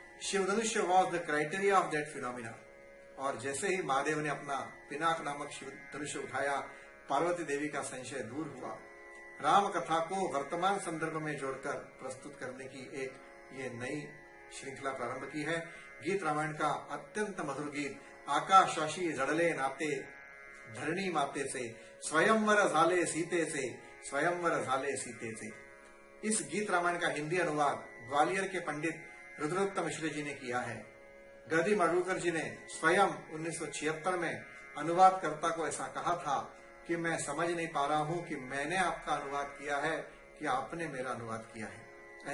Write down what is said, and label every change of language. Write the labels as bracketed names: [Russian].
[English] शिवधनुष्य was the criteria of that phenomena. [Hindi] और जैसे ही महादेव ने अपना पिनाक नामक शिवधनुष्य उठाया, पार्वती देवी का संशय दूर हुआ। राम कथा को वर्तमान संदर्भ में जोड़कर प्रस्तुत करने की एक ये नई श्रृंखला प्रारंभ की है। गीत रामायण का अत्यंत मधुर गीत, [Marathi] आकाशाशी जड़ले नाते धरणी माते से, स्वयंवर झाले सीते से, स्वयंवर झाले सीते से। [Hindi] इस गीत रामायण का हिंदी अनुवाद ग्वालियर के पंडित रुद्रदत्त मिश्र जी ने किया है। गदी माडगूळकर जी ने स्वयं 1976 में अनुवादकर्ता को ऐसा कहा था कि मैं समझ नहीं पा रहा हूं कि मैंने आपका अनुवाद किया है कि आपने मेरा अनुवाद किया है।